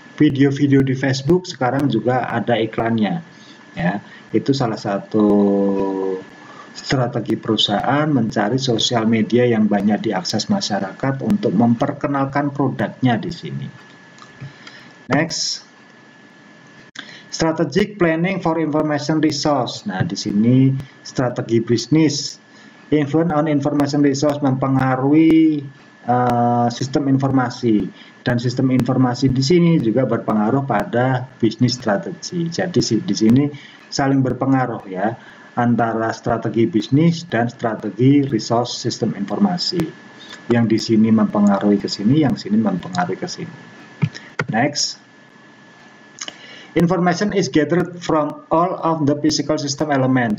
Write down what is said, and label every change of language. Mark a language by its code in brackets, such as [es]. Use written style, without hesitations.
[id] Video-video di Facebook sekarang juga ada iklannya, ya itu salah satu strategi perusahaan mencari sosial media yang banyak diakses masyarakat untuk memperkenalkan produknya di sini. Next. [en] Strategic planning for information resource. [id] Nah, di sini strategi bisnis. [en] Influence on information resource [id] mempengaruhi sistem informasi, dan sistem informasi di sini juga berpengaruh pada bisnis strategi. Jadi di sini saling berpengaruh ya antara strategi bisnis dan strategi resource sistem informasi. Yang di sini mempengaruhi ke sini, yang sini mempengaruhi ke sini. Next. [en] Information is gathered from all of the physical system element.